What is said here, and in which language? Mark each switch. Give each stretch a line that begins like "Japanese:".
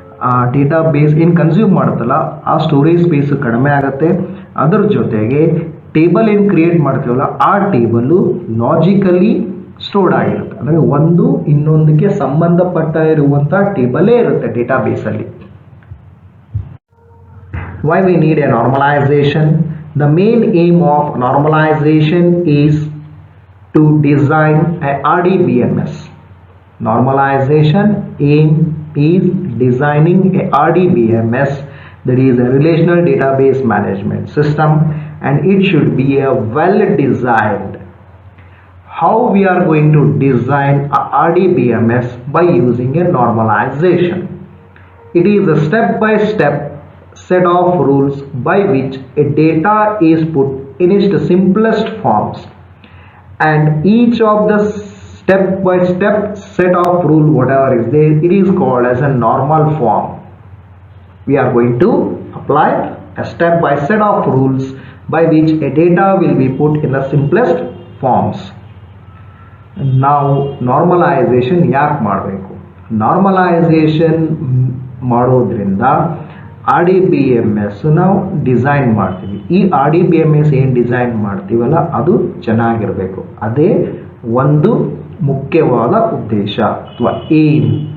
Kannada: ಆ data base ಏನು consume ಮಾಡುತ್ತಲ್ಲ ಆ ಸ್ಟೋರೇಜ್ ಸ್ಪೇಸು ಕಡಿಮೆ ಆಗುತ್ತೆ. ಅದರ ಜೊತೆಗೆ ಟೇಬಲ್ ಏನು ಕ್ರಿಯೇಟ್ ಮಾಡ್ತೀವಲ್ಲ ಆ ಟೇಬಲು ಲಾಜಿಕಲಿ ಸ್ಟೋರ್ಡ್ ಆಗಿರುತ್ತೆ. ಅಂದರೆ ಒಂದು ಇನ್ನೊಂದಕ್ಕೆ ಸಂಬಂಧಪಟ್ಟ ಇರುವಂಥ ಟೇಬಲೇ ಇರುತ್ತೆ data ಬೇಸಲ್ಲಿ.
English: Why we need a normalization? The main aim of normalization is to design a RDBMS. Normalization aim is designing a RDBMS That is a relational database management system, and it should be a well designed. How we are going to design a RDBMS? By using a normalization. It is a step-by-step set of rules by which a data is put in its simplest forms, and each of the step-by-step set of rule whatever is there, it is called as a normal form. We are going to apply a step-by-step set of rules by which a data will be put in the simplest forms.
Kannada: ನಾವು normalisation ಯಾಕೆ ಮಾಡಬೇಕು? Normalisation ಮಾಡೋದ್ರಿಂದ R D B M S ನಾವು design ಮಾಡ್ತೀವಿ. ಈ R D B M S ಏನು design ಮಾಡ್ತೀವಲ್ಲ ಅದು ಚೆನ್ನಾಗಿರಬೇಕು. ಅದೇ ಒಂದು ಮುಖ್ಯವಾದ ಉದ್ದೇಶ ಅಥವಾ ಏಮ್.